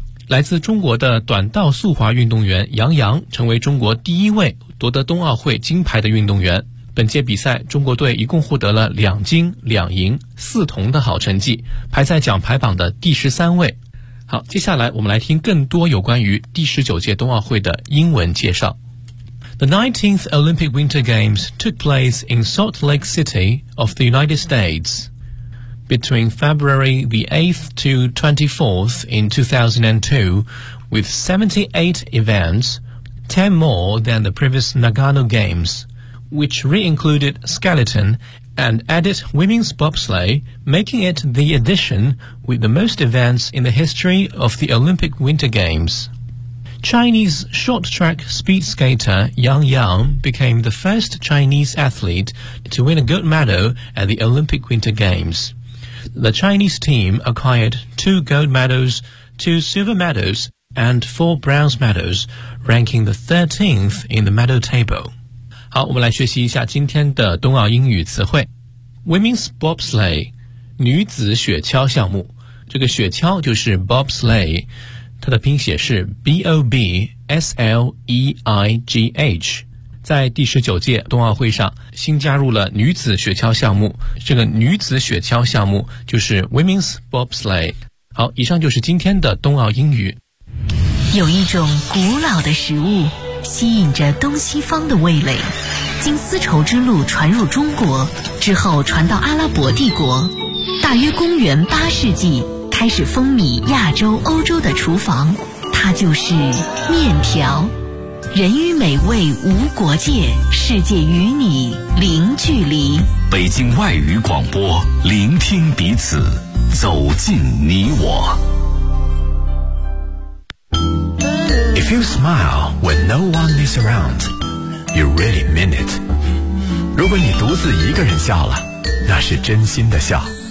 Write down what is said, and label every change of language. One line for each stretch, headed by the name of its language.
Chinese: 来自中国的短道速滑运动员杨洋成为中国第一位夺得冬奥会金牌的运动员，本届比赛中国队一共获得了两金两银四铜的好成绩，排在奖牌榜的第13位。好，接下来我们来听更多有关于第19届冬奥会的英文介绍。
English: The 19th Olympic Winter Games took place in Salt Lake City of the United States between February the 8th to 24th in 2002 with 78 events, 10 more than the previous Nagano Games, which re-included skeleton and added women's bobsleigh, making it the addition with the most events in the history of the Olympic Winter Games. Chinese short track speed skater Yang Yang became the first Chinese athlete to win a gold medal at the Olympic Winter Games. The Chinese team acquired 2 gold medals, 2 silver medals, and 4 bronze medals, ranking the 13th in the medal table.
Chinese: 好，我们来学习一下今天的冬奥英语词汇。
English: Women's bobsleigh,
Chinese: 女子雪橇项目。这个雪橇就是 bobsleigh, 它的拼写是 B-O-B-S-L-E-I-G-H。在第19届冬奥会上，新加入了女子雪橇项目。这个女子雪橇项目就是
English: Women's bobsleigh。
Chinese: 好，以上就是今天的冬奥英语。有一种古老的食物吸引着东西方的味蕾，经丝绸之路传入中国之后传到阿拉伯帝国，大约公元八世纪开始风靡亚洲欧洲的厨房，它就是面条。人与美味无国界，世界与你零距离。北京外语广播，聆听彼此，走进你我。
English: If you smile when no one is around, you really mean it.
Chinese: 如果你独自一个人笑了，那是真心的笑。